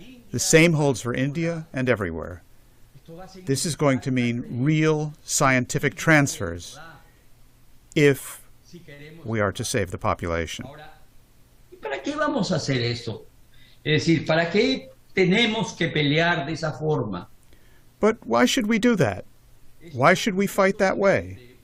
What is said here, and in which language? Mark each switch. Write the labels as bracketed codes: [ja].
[en] The same holds for India and everywhere. This is going to mean real scientific transfers if we are to save the population. [es] ¿Para qué vamos a hacer eso? Es decir, ¿para qué tenemos que pelear de esa forma? [en] But why should we do that? Why should we fight that way?